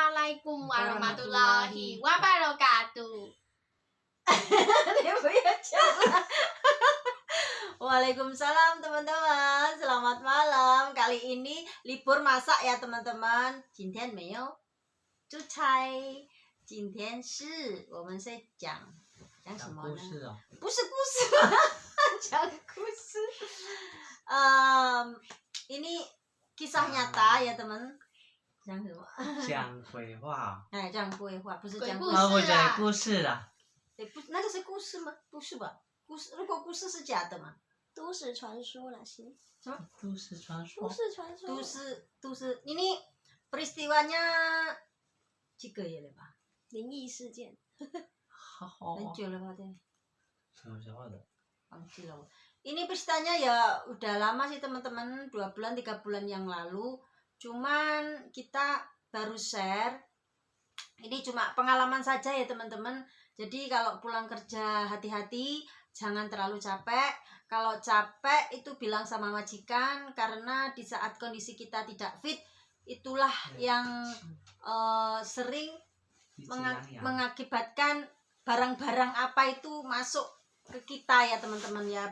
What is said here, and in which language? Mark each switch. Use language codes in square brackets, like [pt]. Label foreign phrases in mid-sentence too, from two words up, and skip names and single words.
[ar] السلام عليكم ورحمة الله وبركاته. [zh] 你不要讲了。 [id] Waalaikumsalam teman-teman, selamat malam. Kali ini libur masak ya teman-teman. [zh] 今天没有出差，今天是我们在讲什么呢？故事哦，不是故事，讲故事。 [id] ini kisah nyata ya teman. [zh] 讲什么？讲鬼话。哎，讲鬼话，不是讲鬼故事啊，我讲故事啦。不，那个是故事吗？不是吧？故事，如果故事是假的嘛？都市传说啦sih. 什么？都市传说。都市传说。都市 [id] ini peristiwanya [zh] 几个月了吧？灵异事件。好。很久了吧？对。什么时候的？忘记了。 [id] Ini peristiwanya ya udah lama sih teman-teman, 2 bulan 3 bulan yang lalu. Cuman kita baru share. Ini cuma pengalaman saja ya teman-teman. Jadi kalau pulang kerja hati-hati, jangan terlalu capek. Kalau capek itu bilang sama majikan, karena di saat kondisi kita tidak fit, itulah yang sering mengakibatkan barang-barang apa itu masuk ke kita ya teman-teman ya.